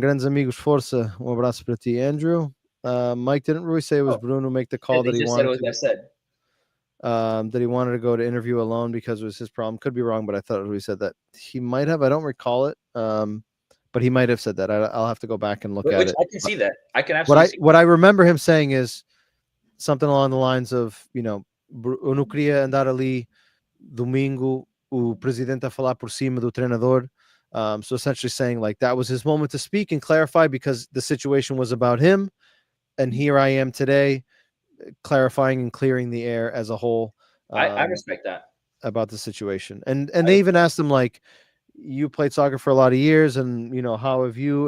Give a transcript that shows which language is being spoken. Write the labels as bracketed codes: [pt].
[pt] Grandes amigos, força. Abraço para ti, [en] Andrew. Mike, didn't Rui say it was Bruno make the call that he wanted that he wanted to go to interview alone because it was his problem? Could be wrong, but I thought Rui said that. He might have. I don't recall it. But he might have said that. I'll have to go back and look at it. I can see that. I can absolutely see what I remember him saying is something along the lines of, [pt] eu não queria andar ali domingo, o presidente a falar por cima do treinador. [en] So essentially saying, like, that was his moment to speak and clarify, because the situation was about him. And here I am today, clarifying and clearing the air as a whole. I respect that. About the situation. And they even asked him, like, you played soccer for a lot of years, and how have you?